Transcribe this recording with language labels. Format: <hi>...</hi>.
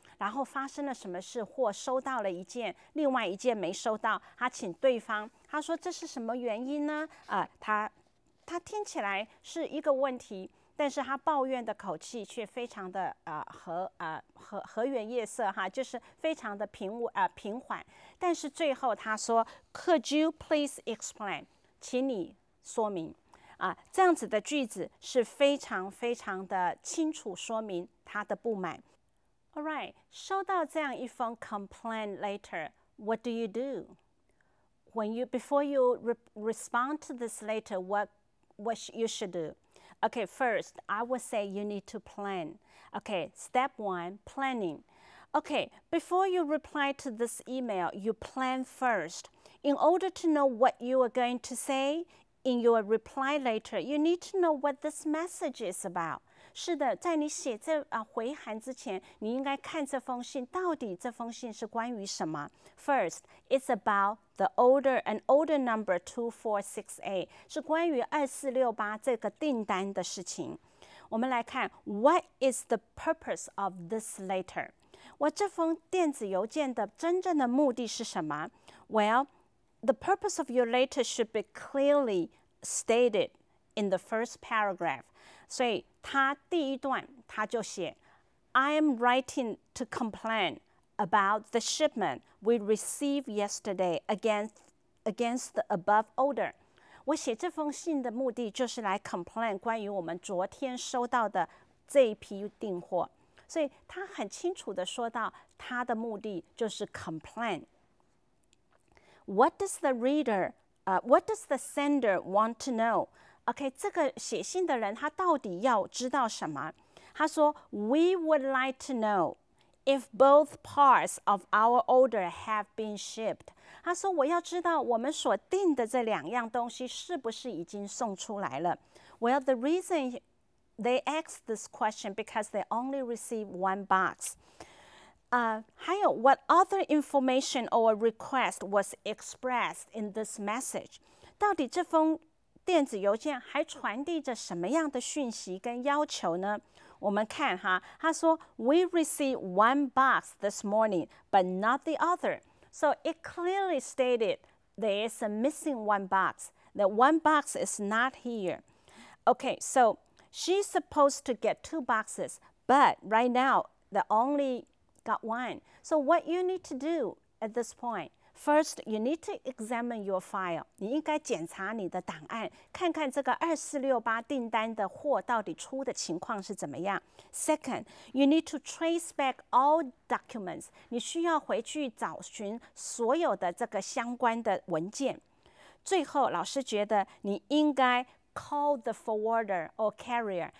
<zh>然后发生了什么事，或收到了一件，另外一件没收到，他请对方，他说这是什么原因呢？他听起来是一个问题，但是他抱怨的口气却非常的和颜悦色哈，就是非常的平缓。但是最后他说 ，</zh> <en>Could you please explain？</en> <zh>请你说明。这样子的句子是非常非常的清楚说明他的不满。</zh> <en>All right，</en> <zh>收到这样一封</zh> <en>complaint letter， what do you do? Before you respond to this letter, what you should do? Okay, first, I would say you need to plan. Okay, step 1, planning. Okay, before you reply to this email, you plan first. In order to know what you are going to say in your reply letter, you need to know what this message is about.</en> <zh>是的，在你写这回函之前，你应该看这封信，到底这封信是关于什么 ？</zh> <en>First, it's about an order number 2468，</en> <zh>是关于2468这个订单的事情。我们来看</zh> <en>，What is the purpose of this letter？</en> <zh>我这封电子邮件的真正的目的是什么</zh> <en>？Well, the purpose of your letter should be clearly stated in the first paragraph.</en> <zh>所以他第一段他就写</zh> <en>I am writing to complain about the shipment we received yesterday against the above order.</en> <zh>我写这封信的目的就是来 complain 关于我们昨天收到的这一批订货。所以他很清楚的说到他的目的就是 complain.</zh> <en>What does the sender want to know?</en> <zh>OK， 这个写信的人他到底要知道什么？他说</zh> <en>，We would like to know if both parts of our order have been shipped。</en> <zh>他说我要知道我们所订的这两样东西是不是已经送出来了 ？</zh> <en>Well, the reason they asked this question because they only received one box.</en> <zh>还有</zh> <en>what other information or request was expressed in this message？</en> <zh>到底这封电子邮件还传递着什么样的讯息跟要求呢？我们看哈，他说</zh> <en>We received one box this morning, but not the other. So it clearly stated there is a missing one box. The one box is not here. Okay, so she's supposed to get 2 boxes, but right now they only got 1. So what you need to do at this point?First, you need to examine your file.</en> <zh>你应该检查你的档案，看看这个2468订单的货到底出的情况是怎么样。</zh> <en>Second, you need to trace back all documents.</en> <zh>你需要回去找寻所有的这个相关的文件。最后，老师觉得你应该</zh> <en>call the forwarder or carrier.</en>